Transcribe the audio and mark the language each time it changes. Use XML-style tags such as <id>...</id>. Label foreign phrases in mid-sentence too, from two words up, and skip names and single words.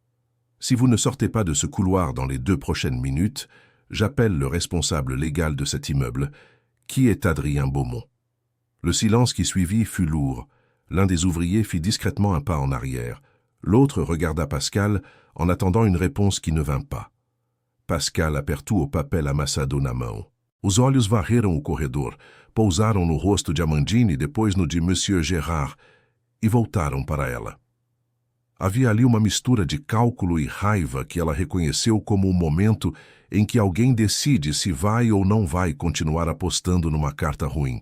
<fr>Si vous ne sortez pas de ce couloir dans les 2 prochaines minutes, j'appelle le responsable légal de cet immeuble, qui est Adrien Beaumont. » Le silence qui suivit fut lourd. L'un des ouvriers fit discrètement un pas en arrière. L'autre regarda Pascal en attendant une réponse qui ne vint pas.</fr> <pt>Pascal apertou o papel amassado na mão. Os olhos varreram o corredor, pousaram no rosto de Amandine e depois no de Monsieur Gérard, e voltaram para ela. Havia ali uma mistura de cálculo e raiva que ela reconheceu como o momento em que alguém decide se vai ou não vai continuar apostando numa carta ruim.</pt>